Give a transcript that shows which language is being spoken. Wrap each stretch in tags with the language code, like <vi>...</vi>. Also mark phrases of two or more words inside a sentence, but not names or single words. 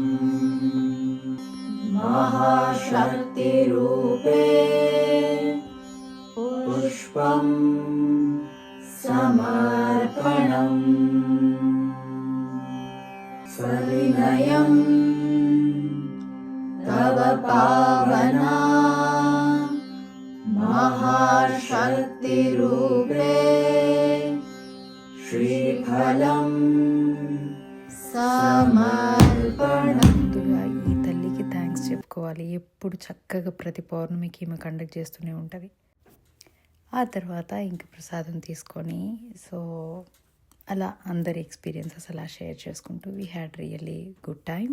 <sa>महाशक्तिरूपे पुष्पं समर्पणम् सविनयं तव पावना महाशक्तिरूपे श्रीफलं సమర్పణం.</sa> <te>ముందుగా ఈ తల్లికి థ్యాంక్స్ చెప్పుకోవాలి. ఎప్పుడు చక్కగా ప్రతి పౌర్ణమికి ఈమె కండక్ట్ చేస్తూనే ఉంటుంది. ఆ తర్వాత ఇంక ప్రసాదం తీసుకొని సో అలా అందరి ఎక్స్పీరియన్సెస్ అలా షేర్ చేసుకుంటూ</te> <en>we had really good time.</en>